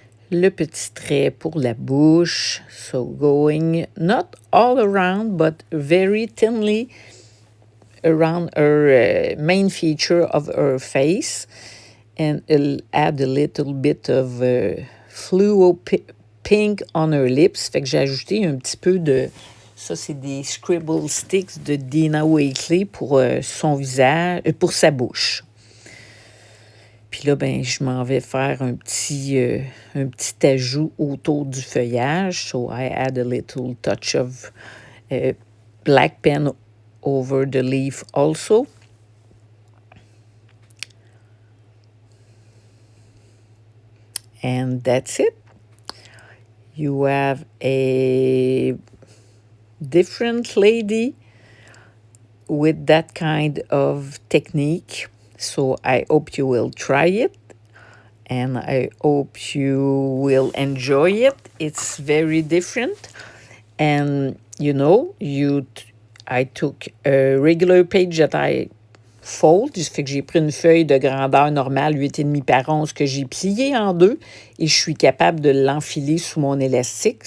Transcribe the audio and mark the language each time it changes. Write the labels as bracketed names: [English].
[French] Le petit trait pour la bouche. [English] So going not all around, but very thinly around her main feature of her face. And it'll add a little bit of fluo pink on her lips. [French] Fait que j'ai ajouté un petit peu de... Ça, c'est des Scribble Sticks de Dina Wakley pour son visage, pour sa bouche. Puis là, ben, je m'en vais faire un petit ajout autour du feuillage. [English] So I add a little touch of black pen over the leaf also. And that's it. You have a different lady with that kind of technique. So I hope you will try it, and I hope you will enjoy it. It's very different. And, you know, I took a regular page that I fold. [French] Ça fait que j'ai pris une feuille de grandeur normale, 8,5 par 11, que j'ai pliée en deux, et je suis capable de l'enfiler sous mon élastique.